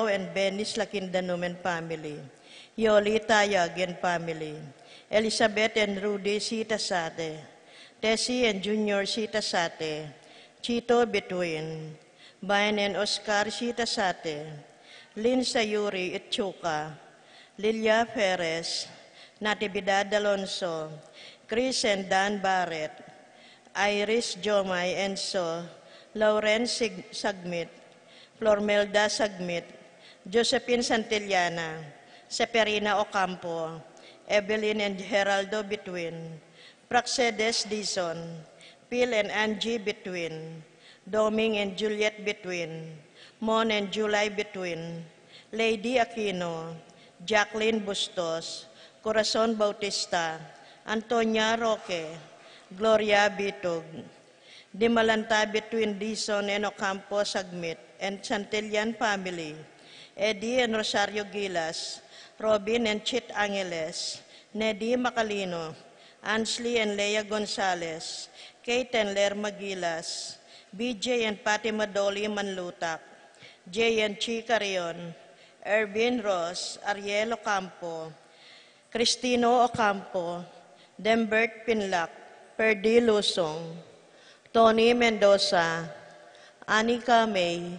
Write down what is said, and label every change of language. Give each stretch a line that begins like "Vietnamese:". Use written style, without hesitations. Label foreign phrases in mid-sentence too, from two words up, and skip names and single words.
English: and Benis Lakindanum and family, Yoli Tayag and family, Elizabeth and Rudy Sitasate, Tessie and Junior Sitasate, Chito Between, Bayan and Oscar Sitasate, Lynn Sayuri Itchuka, Lilia Perez, Natividad Alonso, Chris and Dan Barrett, Iris Jomay Enso, Lauren Sagmit, Flormelda Sagmit, Josephine Santillana, Seperina Ocampo, Evelyn and Geraldo Between, Praxedes Dizon, Phil and Angie Between, Doming and Juliet Between, Mon and July Between, Lady Aquino, Jacqueline Bustos, Corazon Bautista, Antonia Roque, Gloria Bitog, Dimalanta Between Dizon and Ocampo Sagmit, and Santillan family, Eddie and Rosario Gilas, Robin and Chit Angeles, Neddy Macalino, Ansley and Leia Gonzalez, Kate and Lerma Gilas, BJ and Pati Madoli Manlutak, Jay and Chi Carion, Ervin Ross, Ariel Ocampo, Cristino Ocampo, Dembert Pinlac, Perdi Lusong, Tony Mendoza, Anika May,